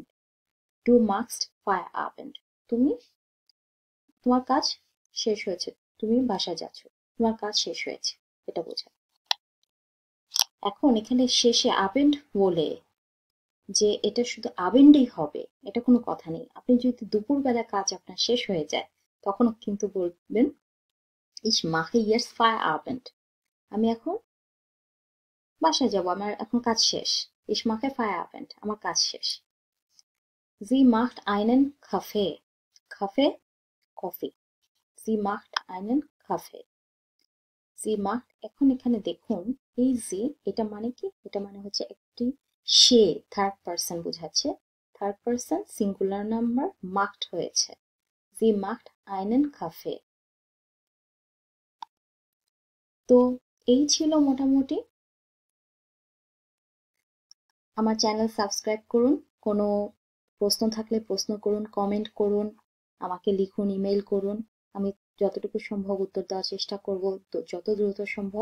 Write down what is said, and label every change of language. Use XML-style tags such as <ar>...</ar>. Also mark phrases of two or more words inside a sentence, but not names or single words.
<de>Du machst Feierabend,</de> <bn>তুমি, তোমার কাজ শেষ হয়েছে, তুমি বাসায় যাচ্ছ, তোমার কাজ শেষ হয়েছে, এটা বোঝায়। এখন এখানে শেষে আবেন্ড বলে যে এটা শুধু আবেন্ডেই হবে, এটা কোনো কথা নেই। আপনি যদি দুপুরবেলা কাজ আপনার শেষ হয়ে যায়, তখন কিন্তু বলবেন</bn> <de>ich mache jetzt Feierabend,</de> <bn>আমি এখন বাসায় যাব, আমার এখন কাজ শেষ।</bn> <de>ich mache Feierabend,</de> <bn>আমার কাজ শেষ।</bn> <de>sie macht einen Kaffee, Kaffee কফি, sie macht einen Kaffee, sie macht।</de> <bn>এখন এখানে দেখুন এই যে এটা মানে কি, এটা মানে হচ্ছে একটি সে,</bn> <en>third person</en> <bn>বোঝাচ্ছে,</bn> <en>third person singular number</en> <bn>মাখড হয়েছে,</bn> <de>sie macht einen Kaffee।</de> <bn>তো এই ছিল মোটামুটি। আমার চ্যানেল সাবস্ক্রাইব করুন, কোনো প্রশ্ন থাকলে প্রশ্ন করুন, কমেন্ট করুন, আমাকে লিখুন, ইমেল করুন, আমি যতটুকু সম্ভব উত্তর দেওয়ার চেষ্টা করব, যত দ্রুত সম্ভব।</bn>